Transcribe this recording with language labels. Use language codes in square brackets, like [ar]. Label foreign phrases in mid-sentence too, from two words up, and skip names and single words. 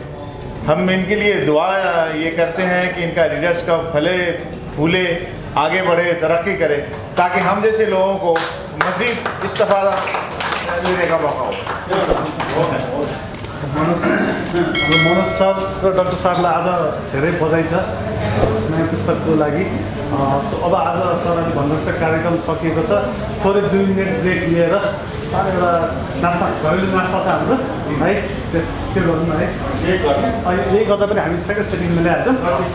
[hi] हम इनके लिए दुआ ये करते हैं कि इनका रीडर्स का फले फूले, आगे बढ़े, तरक्की करे, ताकि हम जैसे लोगों को मज़ीद इस्तेफादा लेने का मौका हो। [ne] मनोज सर र डाक्टर सरलाई आज धेरै बधाई छ नयाँ पुस्तकको लागि। अब आज सरले भन्नुहोस् कार्यक्रम सकिएको छ, थोरै 2 मिनट ब्रेक लिएर सानो एउटा नास्ता, घरेलु नास्ता छ हाम्रो है, त्यो गर्नु न है। यही गर्दा पनि हामी ठ्याक्कै सेटिङ मिलाइहाल्छौँ।